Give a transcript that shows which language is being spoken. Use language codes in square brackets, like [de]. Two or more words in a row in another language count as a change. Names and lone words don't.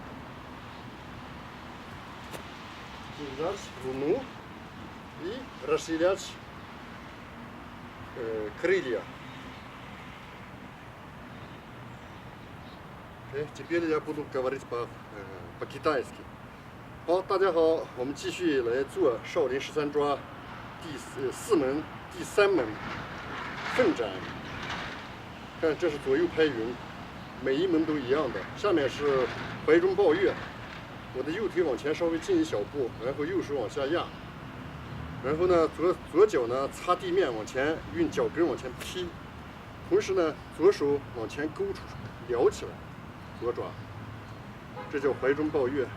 [ru] Держать луну и расширять крылья. [en] Okay. [ru] Теперь я буду говорить по-китайски. [zh] 好，大家好，我们继续来做少林十三抓第4门第3门凤展。看，这是左右拍云，每一门都一样的。下面是怀中抱月，我的右腿往前稍微进一小步，然后右手往下压，然后呢左脚呢擦地面往前运脚跟往前踢，同时呢左手往前勾出撩起来，左爪，这叫怀中抱月。